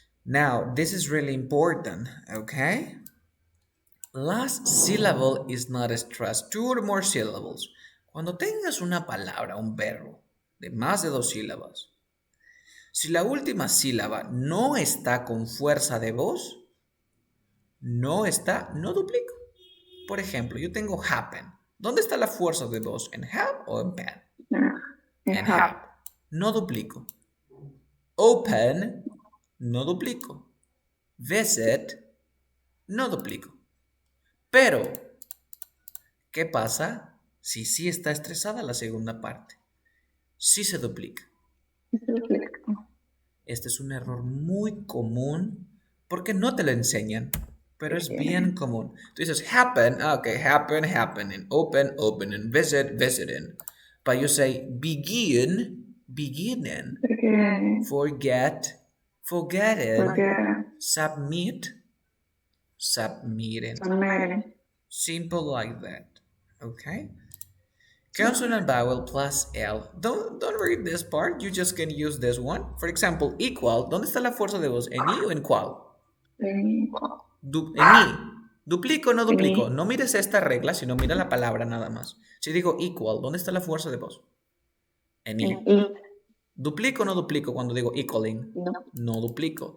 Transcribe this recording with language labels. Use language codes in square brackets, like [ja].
[en] Now, this is really important, okay? Last syllable is not stressed. 2 or more syllables. [es] Cuando tengas una palabra, un verbo, de más de 2 sílabas, si la última sílaba no está con fuerza de voz, no duplico. Por ejemplo, yo tengo happen. ¿Dónde está la fuerza de voz? ¿En have o en pen? En have. No duplico. Open, no duplico. Visit, no duplico. Pero, ¿qué pasa si sí está estresada la segunda parte? Sí se duplica. Este es un error muy común porque no te lo enseñan, pero es bien común. Tú dices happen, okay, happen, happening, open, opening, visit, visiting. [en] But you say begin, beginning, forget, forgetting, submit, submitting. Simple like that. Okay? Consonant vowel plus L. Don't read this part. You just can use this one. For example, equal. [es] ¿Dónde está la fuerza de voz? ¿En I o en cuál? En I. ¿Duplico o no duplico? No mires esta regla, sino mira la palabra nada más. Si digo equal, ¿dónde está la fuerza de voz? En I. ¿Duplico o no duplico cuando digo equaling? No duplico.